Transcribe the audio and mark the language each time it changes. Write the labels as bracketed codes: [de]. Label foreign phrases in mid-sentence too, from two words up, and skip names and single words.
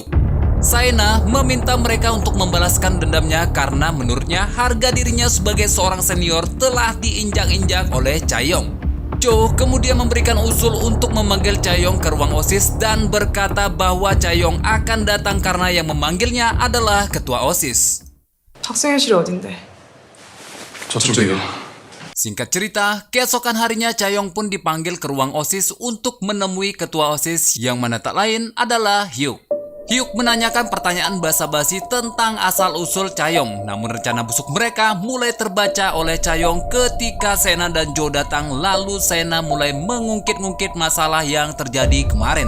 [id] Saena meminta mereka untuk membalaskan dendamnya karena menurutnya harga dirinya sebagai seorang senior telah diinjak-injak oleh Chae-yong. Jo kemudian memberikan usul untuk memanggil Chae-yong ke ruang OSIS dan berkata bahwa Chae-yong akan datang karena yang memanggilnya adalah ketua OSIS. [ko] 학생회실이 어딘데? 저쪽이요. [id] Singkat cerita, keesokan harinya Chae-yong pun dipanggil ke ruang OSIS untuk menemui ketua OSIS yang mana tak lain adalah Hyuk. Hyuk menanyakan pertanyaan basa-basi tentang asal-usul Chae-yong, namun rencana busuk mereka mulai terbaca oleh Chae-yong ketika Saena dan Jo datang, lalu Saena mulai mengungkit-ungkit masalah yang terjadi kemarin.